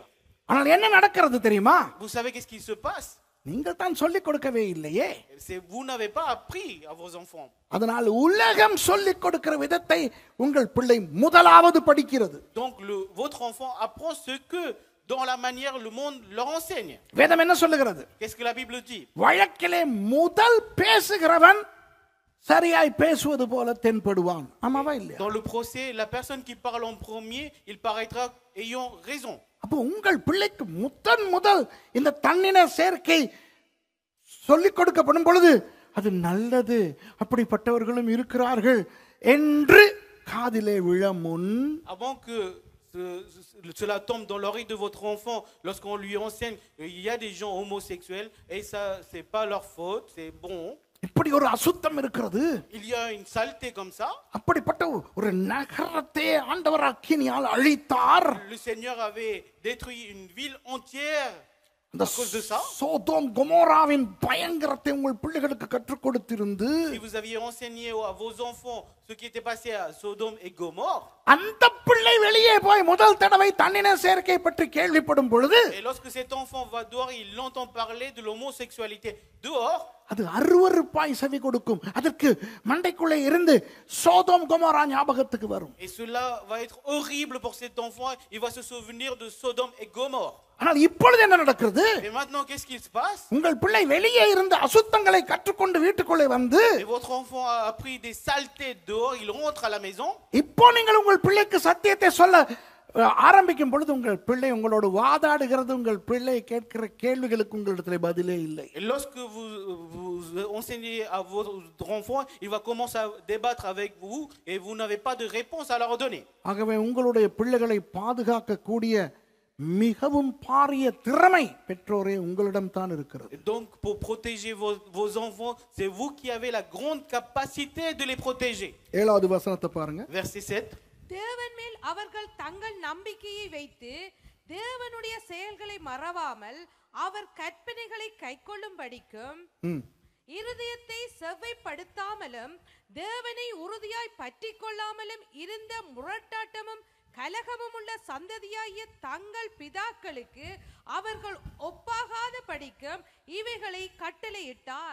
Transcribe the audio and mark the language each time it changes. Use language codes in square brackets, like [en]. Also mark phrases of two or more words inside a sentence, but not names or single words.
[ta] ஆனால் என்ன நடக்கிறது தெரியுமா? [fr] Vous savez qu'est-ce qui se passe? [ta] நீங்கள் தான் சொல்லிக் கொடுக்கவே இல்லையே. [fr] Vous n'avez pas appris à vos enfants. [ta] அதனால் உலகம் சொல்லிக் கொடுக்கிற விதத்தை உங்கள் பிள்ளை முதலாவது படிக்கிறது. [fr] Donc votre enfant apprend ce que dans la manière le monde leur enseigne. [ta] வேதம் என்ன சொல்லுகிறது? [fr] Qu'est-ce que la Bible dit? [ta] வழக்கிலே முதல் பேசுகிறவன் சரியாய் பேசுவது போல தென்படுவான். ஆமாவா இல்லையா? [fr] Dans le procès, la personne qui parle en premier, il paraîtra ayant raison. [ta] அப்போ உங்கள் பிள்ளைக்கு முதல் இந்த தன்னின சேர்க்கை சொல்லிக் கொடுக்கப்படும் பொழுது அது நல்லது, அப்படிப்பட்டவர்களும் இருக்கிறார்கள் என்று காதிலே விழ முன், [fr] Avant que cela tombe dans l'oreille de votre enfant, lorsqu'on lui enseigne qu'il y a des gens homosexuels et ça c'est pas leur faute, c'est bon. [ta] இப்படி ஒரு அசுத்தம் இருக்கிறது, [fr] Il y a une saleté comme ça. [ta] அப்படிப்பட்ட ஒரு நகரத்தை ஆண்டவர் அக்கினியால் அழித்தார். [fr] Le Seigneur avait détruit une ville entière [ta] அந்த [fr] à cause de ça. [ta] சோதோம் கொமோராவின் பயங்கரத்தை உங்கள் பிள்ளைகளுக்கு கற்றுக் கொடுத்திருந்து [fr] Si vous aviez enseigné à vos enfants ce qui était passé à Sodome et Gomorre, [ta] அந்த பிள்ளை வெளியே போய் முதல் தடவை தன்னின சேர்க்கை பற்றி கேள்விப்படும் பொழுது [fr] et lorsque cet enfant va dehors, il entend parler de l'homosexualité dehors, [ta] அது அருவருப்பாய் செவி கொடுக்கும். அதற்கு மண்டைக்குள்ளே இருந்து சோதோம் கொமோரா ஞாபகத்துக்கு வரும். [fr] et cela va être horrible pour cet enfant, il va se souvenir de Sodome et Gomorre. [ta] ஆனால் இப்பொழுது என்ன நடக்கிறது? [fr] Et maintenant, qu'est-ce qu'il se passe? [ta] உங்கள் பிள்ளை வெளியே இருந்து அசுத்தங்களை கற்றுக்கொண்டு வீட்டுக்குள்ளே வந்து [fr] Et votre enfant a appris des saletés dehors, il rentre à la maison. [ta] இப்போ நீங்கள் உங்கள் பிள்ளைக்கு சத்தியத்தை சொல்ல ஆரம்பிக்கும் பொழுது உங்கள் பிள்ளை உங்களோடு வாதாடுகிறது, உங்கள் பிள்ளை கேட்கிற கேள்விகளுக்கு உங்களிடத்தில் பதிலே இல்லை. [fr] Et lorsque vous enseignez à votre enfant, il va commencer à débattre avec vous et vous n'avez pas de réponse à leur donner. [ta] ஆகவே உங்களுடைய பிள்ளைகளை பாதுகாக்க கூடிய மிகவும் பாரிய திறமை பெற்றோரே உங்களிடம் தான் இருக்கிறது. [fr] Et donc pour protéger vos enfants, c'est vous qui avez la grande capacité de les protéger. [ta] 7வது வசனத்தை பாருங்க. [fr] Verset 7. [ta] தேவன் மேல் அவர்கள் தங்கள் நம்பிக்கையை வைத்து தேவனுடைய செயல்களை மறவாமல் அவர் கற்பனைகளை கைக்கொள்ளும்படிக்கும் இருதயத்தை செவ்வைப்படுத்தாமலும் தேவனை உறுதியாய் பற்றி கொள்ளாமலும் இருந்த முரட்டாட்டமும் கலகமும் உள்ள சந்ததியாகிய தங்கள் பிதாக்களுக்கு அவர்கள் ஒப்பாகாத படிக்கும் இவைகளை கட்டளையிட்டார்.